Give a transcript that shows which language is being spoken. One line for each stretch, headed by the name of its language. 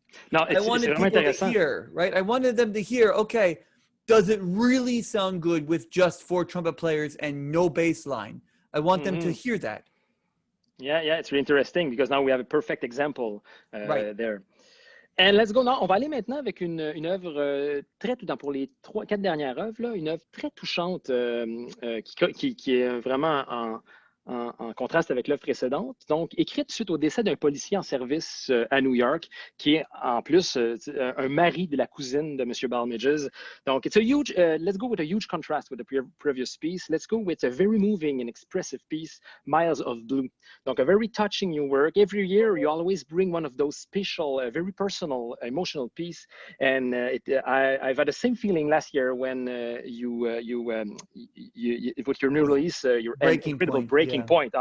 English: No, I wanted people to hear, right? I wanted them to hear, okay, does it really sound good with just 4 trumpet players and no bass line? I want them to hear that. Yeah, it's really interesting because now we have a perfect example Right. there. And let's go.
French: Non, on va aller maintenant avec une œuvre très touchante pour les 3-4 dernières œuvres, là, une œuvre très touchante qui est vraiment en contraste avec l'œuvre précédente. Donc, écrite suite au décès d'un policier en service à New York, qui est en plus un mari de la cousine de M. Balmages.
English: Donc, it's a huge, let's go with a huge contrast with the previous piece. Let's go with a very moving and expressive piece, Miles of Blue. Donc, a very touching new work. Every year, you always bring one of those special, very personal, emotional piece. And I've had the same feeling last year when with your new release, your incredible Breaking Point.